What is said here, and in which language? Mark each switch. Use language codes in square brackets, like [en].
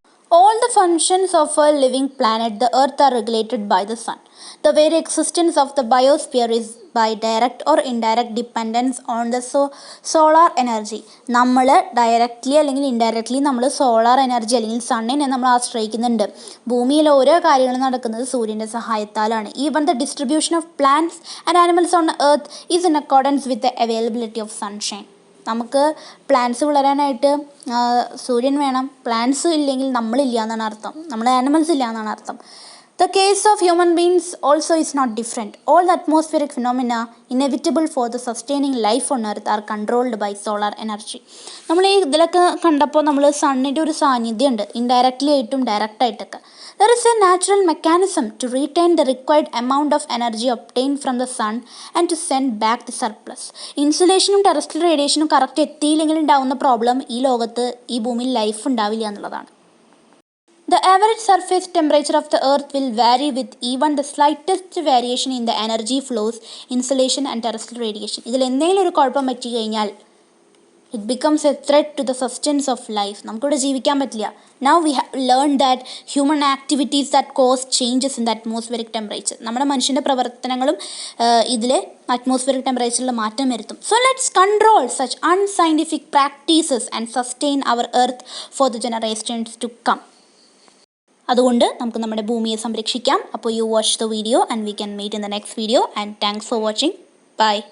[en] All the functions of a living planet, the Earth, are regulated by the sun. The very existence of the biosphere is by direct or indirect dependence on the solar energy. [ml] നമ്മൾ directly അല്ലെങ്കിൽ indirectly നമ്മൾ solar energy അല്ലെങ്കിൽ സണ്ണിനെ നമ്മൾ ആശ്രയിക്കുന്നുണ്ട്. ഭൂമിയിൽ ഓരോ കാര്യങ്ങളും നടക്കുന്നത് സൂര്യൻ്റെ സഹായത്താലാണ്. [en] Even the distribution of plants and animals on earth is in accordance with the availability of sunshine. [ml] നമുക്ക് പ്ലാന്റ്സ് വളരാനായിട്ട് സൂര്യൻ വേണം. പ്ലാന്റ്സ് ഇല്ലെങ്കിൽ നമ്മളില്ല എന്നാണ് അർത്ഥം, നമ്മുടെ ആനിമൽസ് ഇല്ല എന്നാണ് അർത്ഥം. [en] The case of human beings also is not different. All the atmospheric phenomena inevitable for the sustaining life on earth are controlled by solar energy. [ml] നമ്മൾ ഈ ഇതിലൊക്കെ കണ്ടപ്പോൾ നമ്മൾ സണ്ണിൻ്റെ ഒരു സാന്നിധ്യമുണ്ട്, ഇൻഡയറക്റ്റ്ലി ആയിട്ടും ഡയറക്റ്റ് ആയിട്ടൊക്കെ. [en] There is a natural mechanism to retain the required amount of energy obtained from the sun and to send back the surplus. [ml] ഇൻസുലേഷനും terrestrial റേഡിയേഷനും correct എത്തിയില്ലെങ്കിൽ ഉണ്ടാവുന്ന പ്രോബ്ലം ഈ ലോകത്ത് ഈ ഭൂമിയിൽ ലൈഫ് ഉണ്ടാവില്ല എന്നുള്ളതാണ്. [en] The average surface temperature of the earth will vary with even the slightest variation in the energy flows, insulation and terrestrial radiation. [ml] ഇതിൽ എന്തെങ്കിലും ഒരു കുഴപ്പം പറ്റി കഴിഞ്ഞാൽ [en] it becomes a threat to the sustenance of life. [ml] നമുക്കിവിടെ ജീവിക്കാൻ പറ്റില്ല. [en] Now we have learned that human activities that cause changes in the atmospheric temperature. [ml] നമ്മുടെ മനുഷ്യൻ്റെ പ്രവർത്തനങ്ങളും ഇതിലെ അറ്റ്മോസ്ഫിയറിക് ടെമ്പറേച്ചറിൽ മാറ്റം വരുത്തും. [en] So let's control such unscientific practices and sustain our earth for the generations to come. [ml] അതുകൊണ്ട് നമുക്ക് നമ്മുടെ ഭൂമിയെ സംരക്ഷിക്കാം. [en] അപ്പോൾ you watch the video and we can meet in the next video and thanks for watching. Bye.